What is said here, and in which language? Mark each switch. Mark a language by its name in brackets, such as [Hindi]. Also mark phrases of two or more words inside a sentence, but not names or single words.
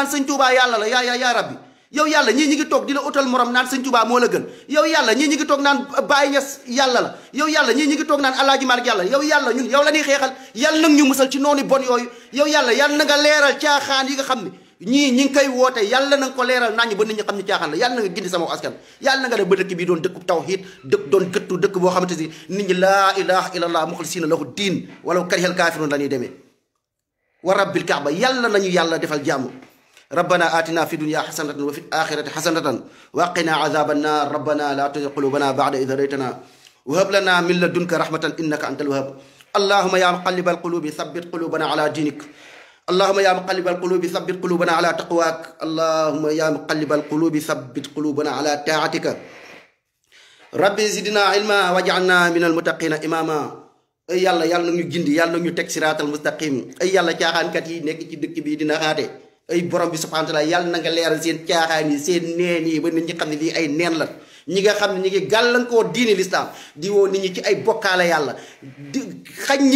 [Wolof] sëñ Tuubaa yàlla la yaa rabbi yow yàlla ñii ñi ngi toog di la utal morom naan sëñ Tuubaa moo la gën yow yàlla ñii ñi ngi toog naan Baye Niass yàlla la yow yàlla ñii ñi ngi toog naan Alaaji Maalik yàlla yow yàlla ñun yow la ñuy xeexal yàlla nag ñu musal ci noonu bon yooyu yow yàlla na nga leeral caaxaan yi nga xam ne ñii ñi ngi koy woote yàlla na nga ko leeral nañu ba nit ñi xam ne caaxaan la yàlla na nga gindi sama askan yàlla na nga def ba dëkk bii doon dëkku tawhiid doon gëttu dëkk boo xamante ni nit ñi [Arabic] لا إله إلا الله مخلصين له الدين ولو كره الكافرون [Wolof] la ñuy demee [Arabic] ورب الكعبة [Wolof] yàlla nañu yàlla defal jàmm [Arabic] ربنا آتنا في الدنيا حسنة وفي الآخرة حسنة وقنا عذاب النار ربنا لا تزغ قلوبنا بعد إذ هديتنا وهب لنا من لدنك رحمة إنك أنت الوهاب اللهم يا مقلب القلوب ثبت قلوبنا على دينك اللهم يا مقلب القلوب ثبت قلوبنا على تقواك اللهم يا مقلب القلوب ثبت قلوبنا على طاعتك ربي زدنا علما واجعلنا من المتقين إماما [Wolof] ay yàlla yàlla na ñu gindi yàlla na ñu teg [Arabic] الصراط المستقيم [Wolof] ay yàlla caaxaankat yi nekk ci dëkk bi dina xaate ay borom bi [Arabic] سبحانه وتعالى [Wolof] yàlla na nga leeral seen caaxaan yi seen neen yi ba nit ñi xam ne lii ay neen la ñi nga xam ne ñi ngi gàllankoo diine lislaam di woo nit ñi ci ay bokkaale yàlla di xañ nit